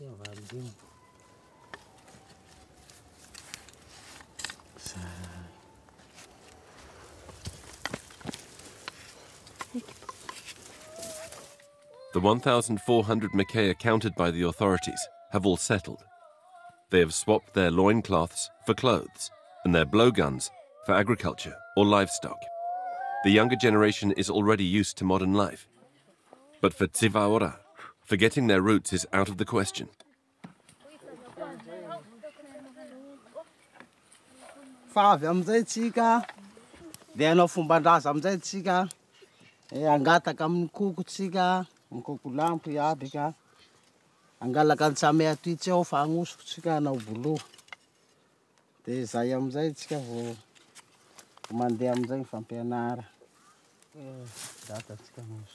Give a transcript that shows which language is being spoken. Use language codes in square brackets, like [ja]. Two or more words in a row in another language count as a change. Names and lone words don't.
[en] The 1,400 Mikea counted by the authorities have all settled. They have swapped their loincloths for clothes and their blowguns for agriculture or livestock. The younger generation is already used to modern life. But for Tsivaora, forgetting their roots is out of the question. [mg] Favy amizay tsika, dia anao fomban-draza amizay tsika, angataka amin'ny koko tsika, ny koko lampo iaby ka. Angalaka ny tsame atoitsy ao fa agnosoko tsika anao bolo. Dia zay amizay tsika vo mandeha amizay fampianara. Data tsika agnosoko.